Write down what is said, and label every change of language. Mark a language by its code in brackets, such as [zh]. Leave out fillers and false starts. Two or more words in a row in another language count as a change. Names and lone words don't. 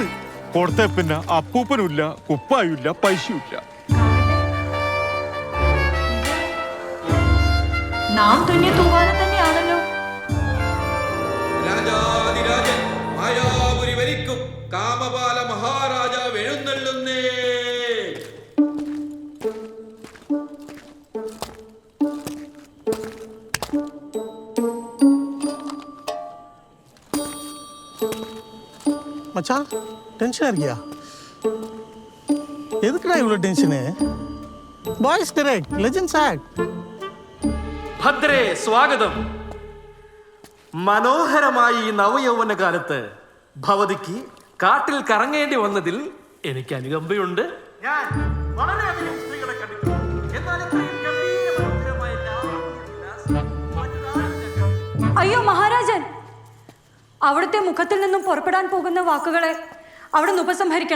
[ml] കൊടുത്ത പിന്നെ അപ്പൂപ്പനുമില്ല, കുപ്പായുമില്ല, പൈസയുമില്ല. നാം തുന്നിയ തൂവാല തന്നെയാണല്ലോ. രാജാതിരാജൻ മായാപുരി ഭരിക്കും കാമപാല മഹാരാജാവ് എഴുന്നള്ളുന്നേ. [ta] மச்சான் டென்ஷனா இருக்கியா? எதுக்குடா இவ்வளோ டென்ஷனு? [en] Boys correct, legends act. [ml] ഭദ്രേ സ്വാഗതം. മനോഹരമായി ഈ നവയൗവന കാലത്ത് ഭവതിക്ക് കാട്ടിൽ കറങ്ങേണ്ടി വന്നതിൽ എനിക്ക് അനുകമ്പയുണ്ട്. ഞാൻ വളരെയധികം സ്ത്രീകളെ കണ്ടിട്ടുണ്ട്, എന്നാൽ അയ്യോ മഹാരാജൻ, അവിടുത്തെ മുഖത്തിൽ നിന്നും പുറപ്പെടാൻ പോകുന്ന വാക്കുകളെ അവിടെ നിന്ന് ഉപസംഹരിക്കണം.